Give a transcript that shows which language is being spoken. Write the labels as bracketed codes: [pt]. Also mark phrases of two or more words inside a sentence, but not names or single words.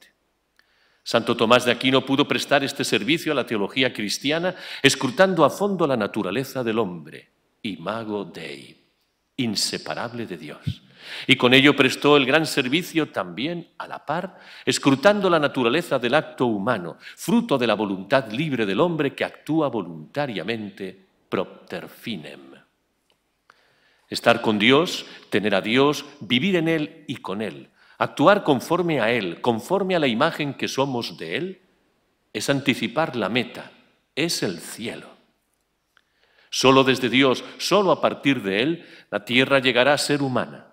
[es] Santo Tomás de Aquino pudo prestar este servicio a la teología cristiana escrutando a fondo la naturaleza del hombre, [la] imago Dei, [es] inseparable de Dios. Y con ello prestó el gran servicio también a la par, escrutando la naturaleza del acto humano, fruto de la voluntad libre del hombre que actúa voluntariamente [la] propter finem. [es] Estar con Dios, tener a Dios, vivir en Él y con Él, actuar conforme a Él, conforme a la imagen que somos de Él, es anticipar la meta, es el cielo. Solo desde Dios, solo a partir de Él, la tierra llegará a ser humana.